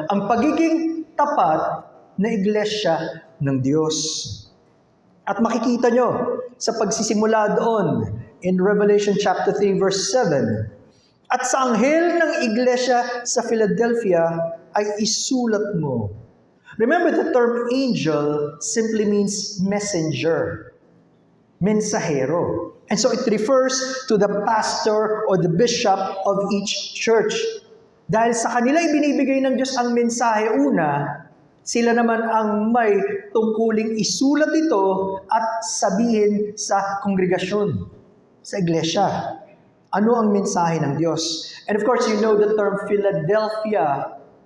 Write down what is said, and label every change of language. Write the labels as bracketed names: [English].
[Filipino] Ang pagiging tapat na iglesia ng Diyos. At makikita nyo sa pagsisimula doon in Revelation chapter 3 verse 7. At sa anghel ng iglesia sa Philadelphia ay isulat mo. [English] Remember, the term angel simply means messenger. Mensahero. And so it refers to the pastor or the bishop of each church. [Filipino] Dahil sa kanila ibinibigay ng Diyos ang mensahe una, sila naman ang may tungkuling isulat ito at sabihin sa kongregasyon, sa iglesia. Ano ang mensahe ng Diyos? [English] And of course, you know the term Philadelphia.